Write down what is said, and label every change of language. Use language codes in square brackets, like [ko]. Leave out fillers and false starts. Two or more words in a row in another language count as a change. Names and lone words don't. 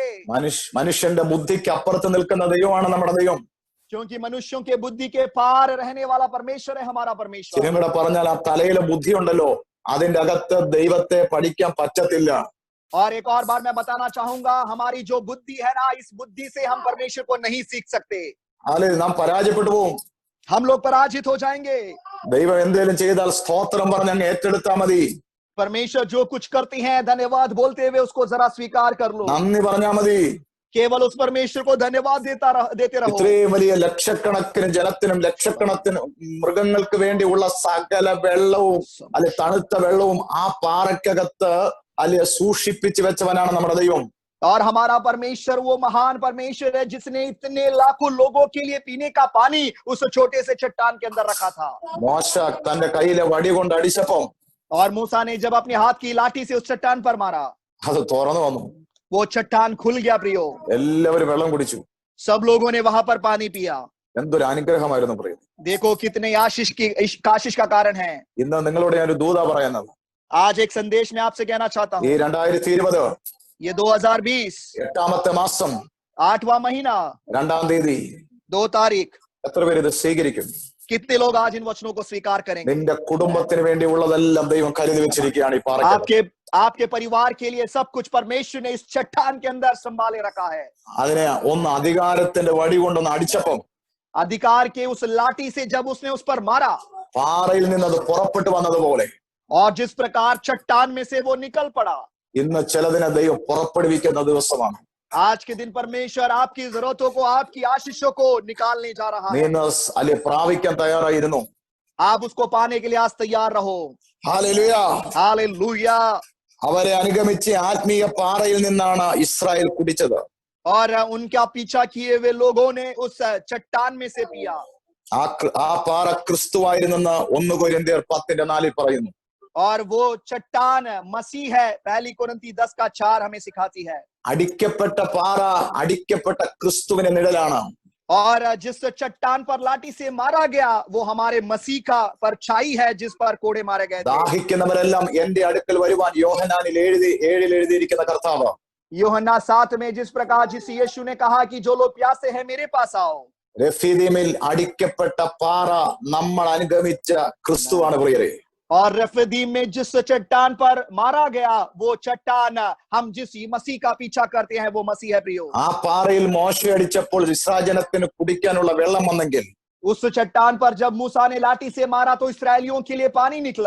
[ml] മനുഷ്യന്റെ ബുദ്ധിക്ക് അപ്പുറത്ത് നിൽക്കുന്ന ദൈവമാണ് നമ്മുടെ ദൈവം. [hi] क्योंकि मनुष्यों के बुद्धि के पार रहने वाला परमेश्वर है हमारा परमेश्वर। [ml] ശരിയും കൂടെ പറഞ്ഞാൽ ആ തലയിലെ ബുദ്ധി ഉണ്ടല്ലോ, അതിന്റെ അകത്ത് ദൈവത്തെ പഠിക്കാൻ പറ്റത്തില്ല. [hi] और एक और बात मैं बताना चाहूंगा, हमारी जो बुद्धि है ना, इस बुद्धि से हम परमेश्वर को नहीं सीख सकते। [ml] അല്ലെ നാം പരാജയപ്പെട്ടു പോവും. [hi] हम लोग पराजित हो जाएंगे। [ml] ദൈവം എന്തെങ്കിലും ചെയ്താൽ സ്തോത്രം പറഞ്ഞ് അങ്ങ് ഏറ്റെടുത്താൽ മതി. [hi] परमेश्वर जो कुछ करते हैं धन्यवाद बोलते हुए उसको जरा स्वीकार कर लो। [ml] നന്ദി പറഞ്ഞാൽ മതി. [hi] केवल उस परमेश्वर को धन्यवाद देते रहो। [ml] ഇത്രയും വലിയ ലക്ഷക്കണക്കിന് ജനത്തിനും ലക്ഷക്കണക്കിന് മൃഗങ്ങൾക്ക് വേണ്ടിയുള്ള സകല വെള്ളവും അല്ലെ തണുത്ത വെള്ളവും ആ പാറയ്ക്കകത്ത് അല്ലെ സൂക്ഷിപ്പിച്ചു വെച്ചവനാണ് നമ്മുടെ ദൈവം. [hi] और हमारा परमेश्वर वो महान परमेश्वर है जिसने इतने लाखों लोगों के लिए पीने का पानी उस छोटे से चट्टान के अंदर रखा था। [ml] മോശ തന്റെ കയ്യിലെ വടി കൊണ്ട് അടിച്ചപ്പം [hi] और मूसा ने जब अपने हाथ की लाठी से उस चट्टान पर मारा, [ml] അത് തുറന്നു वന്നു. [hi] वो चट्टान खुल गया प्रियो। [ml] എല്ലാവരും വെള്ളം കുടിച്ചു. [hi] सब लोगों ने वहां पर पानी पिया। [ml] എന്തൊരു അനുഗ്രഹമായിരുന്നു പ്രിയ. [hi] देखो कितने आशीष का कारण है। [ml] ഇന്ന് നിങ്ങളോട് ഞാനൊരു ദൂത പറയുന്നത്, [hi] आज एक संदेश मैं आपसे कहना चाहता [ml] ഈ [hi] हूँ। [ml] 2020 [hi] ये 2020 [ml] 8ാമത്തെ മാസം [hi] 8वां महीना [ml] 2ാം തീയതി [hi] 2 तारीख, [ml] എത്ര പേര് ഇത് സ്വീകരിക്കും? [hi] कितने लोग आज इन वचनों को स्वीकार करेंगे? [ml] നിന്റെ കുടുംബത്തിന് വേണ്ടിയുള്ളതെല്ലാം ദൈവം കരുതി വെച്ചിരിക്കുകയാണ് ഈ പാറയ്ക്ക്. [hi] आपके परिवार के लिए सब कुछ परमेश्वर ने इस चट्टान के अंदर संभाले रखा है। [ml] അതിനെ ഒന്ന് അധികാരത്തിന്റെ വടി കൊണ്ടൊന്ന് അടിച്ചപ്പം [hi] अधिकार के उस लाठी से जब उसने उस पर मारा, [ml] പാറയിൽ നിന്ന് അത് പുറപ്പെട്ടു വന്നതുപോലെ [hi] और जिस प्रकार चट्टान में से वो निकल पड़ा, [ml] ഇന്ന് ചിലതിനെ ദൈവം പുറപ്പെടുവിക്കുന്ന ദിവസമാണ്. [hi] आज के दिन परमेश्वर आपकी जरूरतों को, आपकी आशीषों को निकालने जा रहा [ml] നീ [hi] है। [ml] ഇന്ന് അല്ലെ പ്രാപിക്കാൻ തയ്യാറായിരുന്നു. [hi] आप उसको पाने के लिए आज तैयार रहो। [ml] ഹല്ലേലൂയ. [hi] हालेलुया। [ml] അവരെ അനുഗമിച്ച് ആത്മീയ പാറയിൽ നിന്നാണ് ഇസ്രായേൽ കുടിച്ചത്. [hi] और उनका पीछा किए हुए लोगों ने उस चट्टान में से पिया। [ml] ആ പാറ ക്രിസ്തുവായിരുന്നെന്ന് 1 കൊരിന്ത്യർ 10:4 പറയുന്നു. [hi] और वो चट्टान मसीह है, पहली कोरिन्थी 10:4 हमें सिखाती है। [ml] അടിക്കപ്പെട്ട പാറ അടിക്കപ്പെട്ട ക്രിസ്തുവിന്റെ നിഴലാണ്. [hi] और जिस चट्टान पर लाठी से मारा गया वो हमारे मसीह का परछाई है जिस पर कोड़े मारे गए थे। [ml] ദാഹിക്കുന്നവരെല്ലാം എന്റെ അടുക്കൽ വരുവാൻ യോഹന്നാനിൽ 7 എഴുതിയിരിക്കുന്ന കർത്താവ്. [hi] യോഹन्ना 7 में जिस प्रकार जिस यीशु ने कहा कि जो लोग प्यासे हैं मेरे पास आओ। [ml] രഫീദീമിൽ അടിക്കപ്പെട്ട പാറ നമ്മൾ അനുഗമിച്ച ക്രിസ്തുവാണ് പ്രിയരെ. [hi] और रफीदीम में जिस चट्टान पर मारा गया वो चट्टान हम जिस मसीह का पीछा करते हैं वो मसीह है प्रियो। [ml] ആ പാറയിൽ മോശ അടിച്ചപ്പോൾ ഇസ്രായേൽ ജനത്തിന് കുടിക്കാനുള്ള വെള്ളം വന്നെങ്കിൽ [hi] उस चट्टान पर जब मूसा ने लाठी से मारा तो इस्राएलियों के लिए पानी निकला।